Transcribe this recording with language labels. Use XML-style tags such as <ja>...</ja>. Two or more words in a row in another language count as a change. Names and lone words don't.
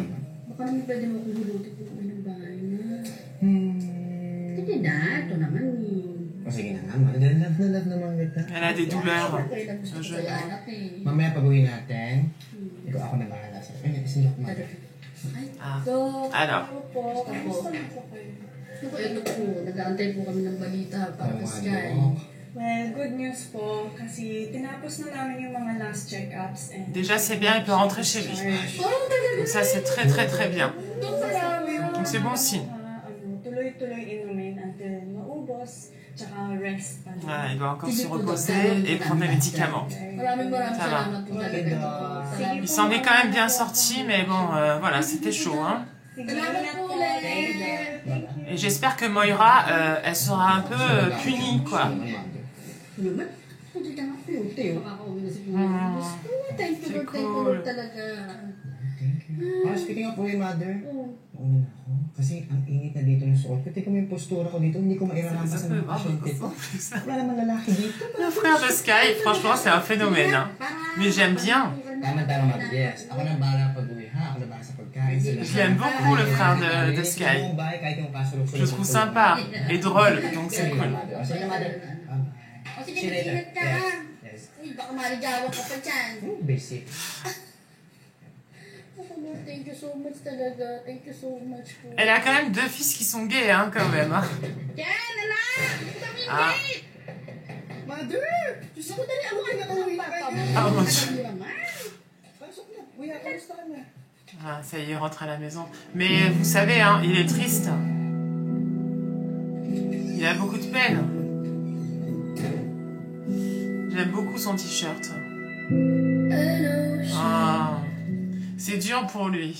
<fr>Elle a des douleurs. Ah. Alors.</fr> <tl>Well,</tl> <en>good news</en> <tl>po, kasi tinapos na namin yung mga</tl> <en>last check-ups.</en> <fr>Déjà, c'est bien, il peut rentrer chez lui. Donc ça, c'est très, très, très bien. Donc c'est bon signe. Voilà, il doit encore se reposer et prendre des médicaments. Ça va. Il s'en est quand même bien sorti, mais bon, voilà, c'était chaud, hein. Et j'espère que Moira, elle sera un peu punie, quoi. C'est cool.</fr> <en>Speaking of uwi, mother.</en> <tl>Oo. Nauna ako. Kasi ang init na dito ng suot ko. Tika mo yung postura ko dito. Hindi ko mairarampas ng pasyente ko. Wala naman lalaki dito.</tl> <fr>Le frère de Sky, franchement, c'est un phénomène. Hein. Mais j'aime bien.</fr> <tl>Tama, mother. Yes. Ako nang bahala pag-uwi, ha? Ako na bahala sa pagkain.</tl> <fr>Je l'aime beaucoup, le frère de Sky. Je le trouve sympa et drôle, donc c'est cool.</fr> <tl>Sige na, mother. O sige, mag-ingat ka ha. Uy, baka marijawa ka pa dyan. Basic.</tl> <en>Thank you so much talaga. Thank you so much po.</en> <fr>Elle a quand même 2 fils qui sont gays, hein, quand même. Hein.</fr> <tl>Yan, anak! Sabi Ah. Mother! Diyos ko, dali ako kayo nakauwi na kayo.</tl> <fr>Ah, mon Dieu.</fr> <tl>Pasok na. Kuya, kamusta ka na?</tl> <fr>Ah, ça y est, il rentre à la maison. Mais vous savez, hein, il est triste. Il a beaucoup de peine. J'aime beaucoup son t-shirt. Ah, c'est dur pour lui.</fr>